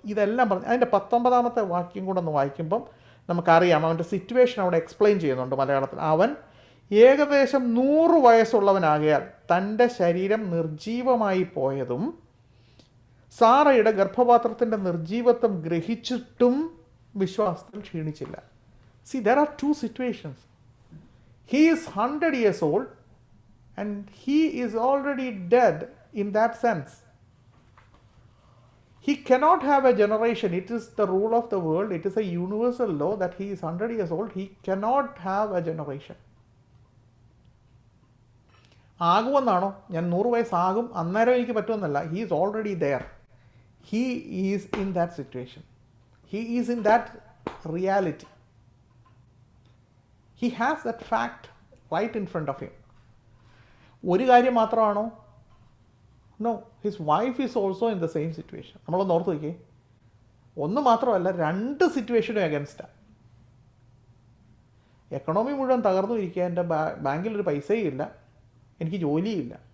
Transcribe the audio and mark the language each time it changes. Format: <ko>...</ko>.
<ml>ഇതെല്ലാം പറഞ്ഞ് അതിൻ്റെ 19ാമത്തെ വാക്യം കൂടെ ഒന്ന് വായിക്കുമ്പം നമുക്കറിയാം അവൻ്റെ സിറ്റുവേഷൻ അവിടെ എക്സ്പ്ലെയിൻ ചെയ്യുന്നുണ്ട് മലയാളത്തിൽ. അവൻ ഏകദേശം 100 വയസ്സുള്ളവനാകയാൽ തൻ്റെ ശരീരം നിർജീവമായി പോയതും സാറയുടെ ഗർഭപാത്രത്തിൻ്റെ നിർജീവത്വം ഗ്രഹിച്ചിട്ടും വിശ്വാസത്തിൽ ക്ഷീണിച്ചില്ല.</ml> <en>See there are two situations. He is 100 years old and he is already dead in that sense. He cannot have a generation. It is the rule of the world. It is a universal law that he is 100 years old. He cannot have a generation.</en> <ml>ആകുമെന്നാണോ? ഞാൻ 100 വയസ്സാകും അന്നേരം എനിക്ക് പറ്റുമെന്നല്ല.</ml> <en>He is already there. He is in that situation. He is in that reality. He has that fact right in front of him.</en> <ml>ഒരു കാര്യം മാത്രമാണോ?</ml> <en>No, his wife is also in the same situation.</en> <ml>നമ്മളൊന്ന് ഓർത്ത് നോക്കിയേ. ഒന്ന് മാത്രമല്ല, 2 സിറ്റുവേഷനും അഗൻസ്റ്റാണ്. Economy മുഴുവൻ തകർന്നു ഇരിക്കുക, എൻ്റെ ബാങ്കിലൊരു പൈസയും ഇല്ല, എനിക്ക് ജോലിയില്ല.</ml>